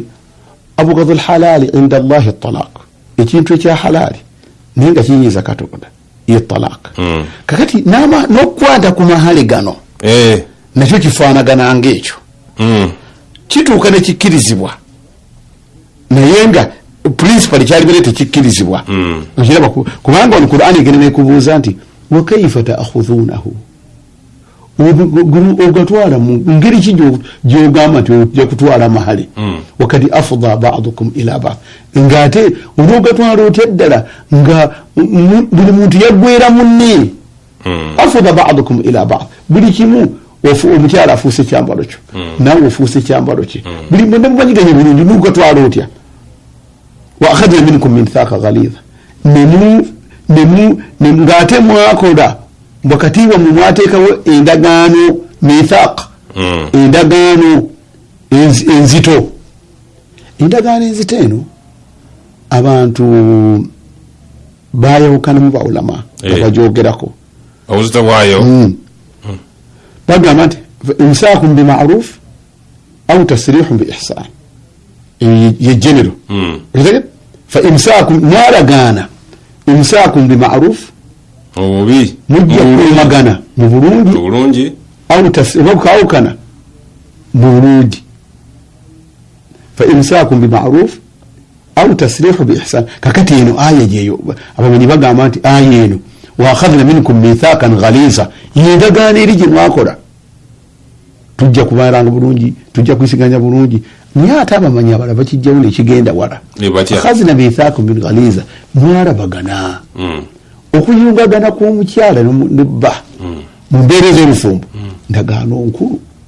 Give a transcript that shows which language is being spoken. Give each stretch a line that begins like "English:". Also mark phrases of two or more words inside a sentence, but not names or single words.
Arabic: أبغض الحلال عند الله الطلاق
Ganda: ekintu ekya halaali naye nga kiyinza Katonda ye talaaka kakati n'okukwata ku mahale gano nakyo kifaanagana ng'ekyo kituuka ne kikkirizibwa naye nga principal kyalibere tekikkirizibwa kubanga ono Qur'ani egenda nekubuuza nti
Arabic: وكيف تأخذونه
Ganda: ogatwala mu ngeri ki gyogamba nti ojja kutwala mahale wakati
Arabic: أفضى بعضكم إلى بعض
Ganda: ng'ate olwogatwala otya ddala nga buli muntu yaggwera munne
Arabic: أفضى بعضكم إلى بعض
Ganda: buli kimu omukyala afuuse ekyambalo kyo nawe ofuuse ekyambalo kye buli mwenda mubanyiganye bulungi nugatwala otya
Arabic: وأخذن منكم ميثاقا غليظا
Ganda: ng'ate mwakola wakati wammwe mwateekawo endagaano mithaq endagaano enzito eno abantu bayawukanamu bawulama abajoogerako obuzito bwayo bagamba nti
Arabic: إمساك بمعروف أو تسريح بإحسان
Ganda: ye general
Arabic: فإمساك mwalagaana إمساك بمعروف
Ganda: obubi mujja kulumagana mu bulungi awukawukana mu bulungi
Arabic: فإمساك بمعروف أو تسريح بإحسان
Ganda: kakati eno aya jeyo abamanyi bagamba nti aya eno
Arabic: وأخذن منكم ميثاقا غليظا
Ganda: yendagaana eri gye mwakola tujja kubalanga bulungi tujja kwisiganya bulungi naye ate abamanyi abalala bakijjawo nekigenda wala
Arabic: أخذنا ميثاقا بال غليظا
Ganda: mwalabagana okuyungagana kw'omukyala nebba mu mbeera ez'olufumbo ndagaano nkulu